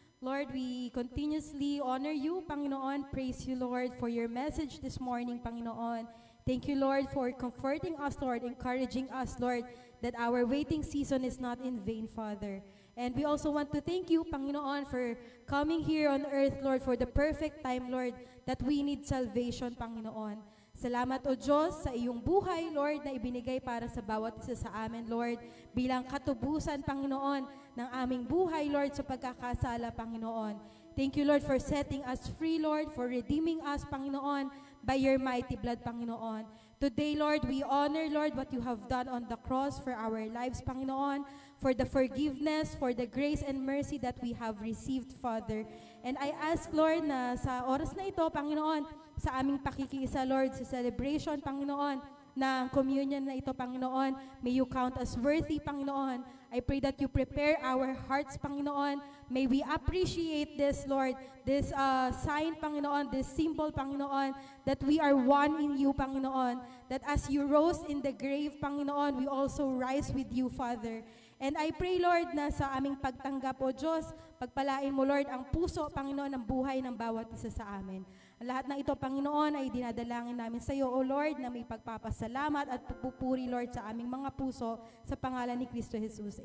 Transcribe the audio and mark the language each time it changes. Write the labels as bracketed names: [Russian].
[English] Lord, we continuously honor you, Panginoon. Praise you, Lord, for your message this morning, Panginoon. Thank you, Lord, for comforting us, Lord, encouraging us, Lord, that our waiting season is not in vain, Father. And we also want to thank you, Panginoon, for coming here on earth, Lord, for the perfect time, Lord, that we need salvation, Panginoon. [Filipino] Salamat, O Diyos, sa iyong buhay, Lord, na ibinigay para sa bawat isa sa amin, Lord, bilang katubusan, Panginoon, ng aming buhay, Lord, sa pagkakasala, Panginoon. [English] Thank you, Lord, for setting us free, Lord, for redeeming us, Panginoon, by your mighty blood, Panginoon. Today, Lord, we honor, Lord, what you have done on the cross for our lives, Panginoon, for the forgiveness, for the grace and mercy that we have received, Father. And I ask, Lord, [Filipino] na sa oras na ito, Panginoon, sa aming pakikiisa, Lord, sa celebration, Panginoon, ng communion na ito, Panginoon, [English] may you count us worthy, [Filipino] Panginoon. [English] I pray that you prepare our hearts, Panginoon. May we appreciate this, Lord, this sign, Panginoon, this symbol, Panginoon, that we are one in you, Panginoon, that as you rose in the grave, Panginoon, we also rise with you, Father. And I pray, Lord, [Filipino] na sa aming pagtanggap, O Diyos, pagpalain mo, Lord, ang puso, Panginoon, ng buhay ng bawat isa sa amin. Ang lahat ng ito, Panginoon, ay dinadalangin namin sa iyo, O Lord, na may pagpapasalamat at pagpupuri, Lord, sa aming mga puso, sa pangalan ni Kristo Jesus.